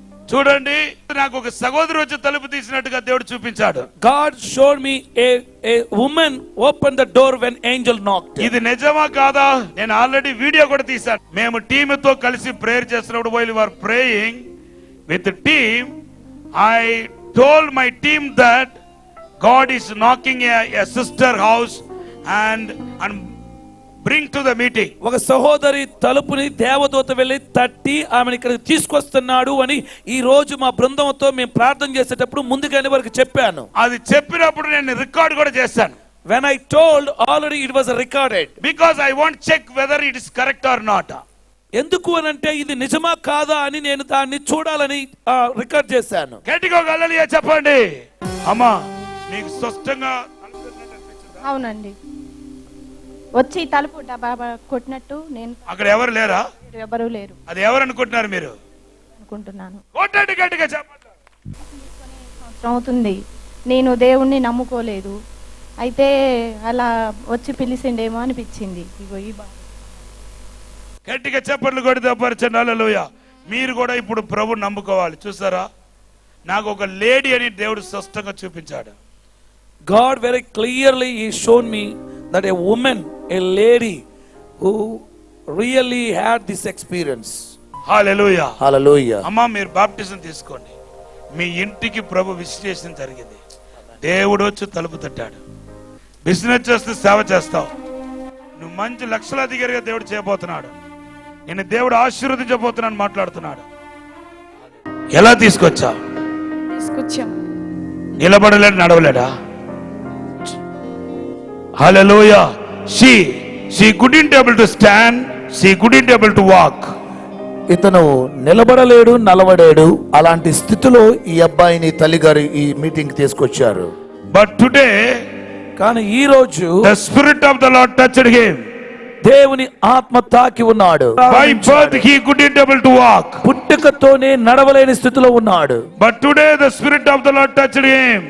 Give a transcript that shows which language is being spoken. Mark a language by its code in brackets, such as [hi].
[te] చూడండి, నాకు ఒక సహోదరు వచ్చి తలుపు తీసినట్టుగా దేవుడు చూపించాడు. [en] God showed me a woman opened the door when angel knocked. [te] ఇది నిజమా కాదా? నేను ఆల్రెడీ వీడియో కూడా తీశాను. మేము టీమ్ తో కలిసి ప్రేయర్ చేస్తున్నప్పుడు [en] while we were praying with the team, I told my team that God is knocking a sister house and bring to the meeting. [te] ఒక సహోదరి తలుపుని దేవదూత వెళ్ళి తట్టి ఆమెను ఇక్కడ తీసుకొస్తున్నాడు అని ఈ రోజు మా బృందంతో మేము ప్రార్థన చేసేటప్పుడు ముందుగానే వారికి చెప్పాను. అది చెప్పినప్పుడు నేను రికార్డ్ కూడా చేశాను. [en] When I told, already it was recorded. Because I want check whether it is correct or not. [te] ఎందుకు అనంటే ఇది నిజమా కాదా అని నేను దాన్ని చూడాలని రికార్డ్ చేశాను. గట్టిగా హల్లెలూయా చెప్పండి. అమ్మా, మీకు స్పష్టంగా అవునండి. వచ్చి తలుపు డబ్బా కొట్టినట్టు నేను. అక్కడ ఎవరు లేరా? ఎవరు లేరు. అది ఎవరు అనుకుంటున్నారు మీరు? అనుకుంటున్నాను. కొట్టండి గట్టిగా చెప్పండి. సంవత్సరం అవుతుంది నేను దేవుణ్ణి నమ్ముకోలేదు. అయితే అలా వచ్చి పిలిచిండేమో అనిపించింది. ఇగో ఈ గట్టిగా చెప్పండి కొడితే పరిచయం. హల్లెలూయా. మీరు కూడా ఇప్పుడు ప్రభు నమ్ముకోవాలి. చూసారా, నాకు ఒక లేడీ అని దేవుడు స్పష్టంగా చూపించాడు. [en] God very clearly he shown me that a woman, a lady who really had this experience. [te] Hallelujah. [en] Hallelujah. [te] అమ్మా, మీరు బాప్టిజం తీసుకోండి. మీ ఇంటికి ప్రభు విశ్లేషణ జరిగింది. దేవుడు వచ్చి తలుపు తట్టాడు. బిజినెస్ చేస్తే సేవ చేస్తావు. నువ్వు మంచి లక్షలాధికారిగా దేవుడు చేయబోతున్నాడు. నేను దేవుడు ఆశీర్వదించబోతున్నాను మాట్లాడుతున్నాడు. ఎలా తీసుకొచ్చావు? తీసుకొచ్చాం. నిలబడలేడు, నడవలేడా? హల్లెలూయా. [en] She couldn't able to stand, she couldn't able to walk. [te] ఇతను నిలబడలేడు, నలవడాడు. అలాంటి స్థితిలో ఈ అబ్బాయిని తల్లిగారు ఈ మీటింగ్ తీసుకొచ్చారు. [en] But today, [te] కానీ ఈ రోజు [en] the spirit of the Lord touched him. [te] దేవుని ఆత్మ తాకి ఉన్నాడు. [en] By birth he couldn't able to walk. [te] పుట్టుకతోనే నడవలేని స్థితిలో ఉన్నాడు. [en] But today the spirit of the Lord touched him.